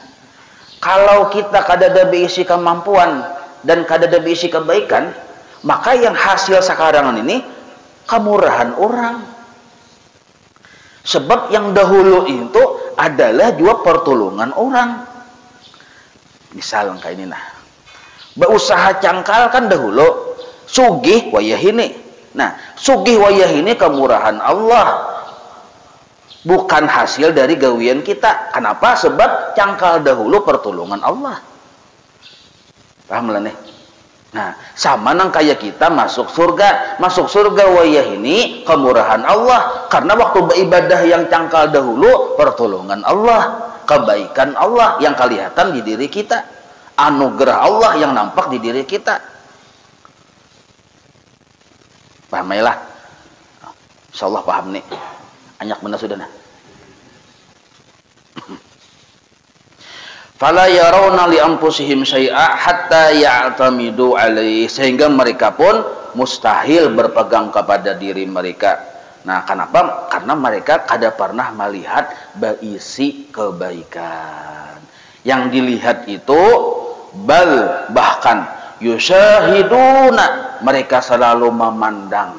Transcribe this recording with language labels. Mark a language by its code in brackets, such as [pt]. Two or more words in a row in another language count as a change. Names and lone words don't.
[id] Kalau kita kadada berisi kemampuan dan kadada berisi kebaikan, maka yang hasil sekarang ini kemurahan orang. Sebab yang dahulu itu adalah juga pertolongan orang. Misal kayak ini nah. [bjn] Berusaha cangkal kan dahulu sugih wayah ini. Nah, sugih wayah ini kemurahan Allah. [id] Bukan hasil dari gawian kita. Kenapa? Sebab cangkal dahulu pertolongan Allah. Paham lah nih? Nah, sama nang kayak kita masuk surga. Masuk surga wayah ini kemurahan Allah. Karena waktu beribadah yang cangkal dahulu pertolongan Allah, kebaikan Allah yang kelihatan di diri kita, anugerah Allah yang nampak di diri kita. Paham ya lah? Insyaallah paham nih. [bjn] Anyak benar sudah nah. [ar] فلا يرون لأنفسهم شيئا حتى يعتمد عليه, [id] sehingga mereka pun mustahil berpegang kepada diri mereka. Nah, kenapa? Karena mereka kada pernah melihat berisi kebaikan. Yang dilihat itu bahkan yusyahiduna, mereka selalu memandang.